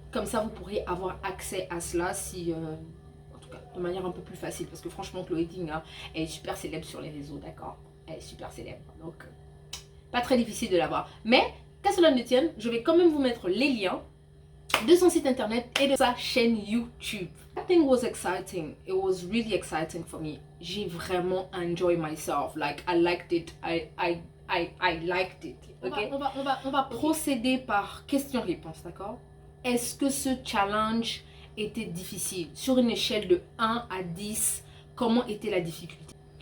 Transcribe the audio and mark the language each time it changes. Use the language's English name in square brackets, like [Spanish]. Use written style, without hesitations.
[French] Comme ça, vous pourrez avoir accès à cela si, en tout cas, de manière un peu plus facile. Parce que franchement, Clothing, hein, elle est super célèbre sur les réseaux, d'accord? Elle est super célèbre. Donc, pas très difficile de l'avoir. Mais, qu'à cela ne tienne, je vais quand même vous mettre les liens de son site internet et de sa chaîne YouTube. [English] That thing was exciting. It was really exciting for me. [French] J'ai vraiment [English] enjoyed myself. Like, I liked it. I liked it. Okay? [French] On va procéder par question-réponse, d'accord? Est-ce que ce challenge était difficile? Sur une échelle de 1 à 10, comment était la difficulté?